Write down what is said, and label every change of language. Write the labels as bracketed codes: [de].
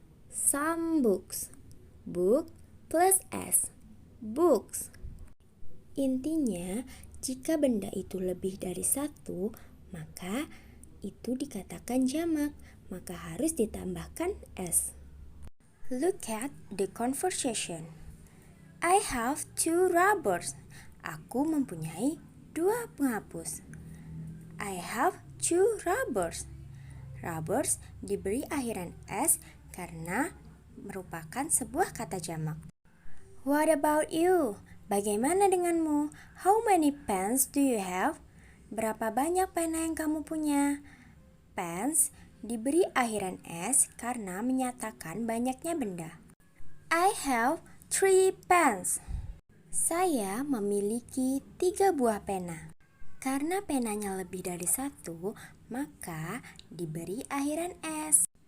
[en] Some books. Book plus S. Books. [id] Intinya, jika benda itu lebih dari satu, maka itu dikatakan jamak, maka harus ditambahkan S. [en] Look at the conversation. I have 2 rubbers. [id] Aku mempunyai 2 penghapus. [en] I have 2 rubbers. [id] Rubbers diberi akhiran S karena merupakan sebuah kata jamak. [en] What about you? [id] Bagaimana denganmu? [en] How many pens do you have? [id] Berapa banyak pena yang kamu punya? Pens diberi akhiran S karena menyatakan banyaknya benda. [en] I have 3 pens. [id] Saya memiliki 3 buah pena. Karena penanya lebih dari 1, maka diberi akhiran S.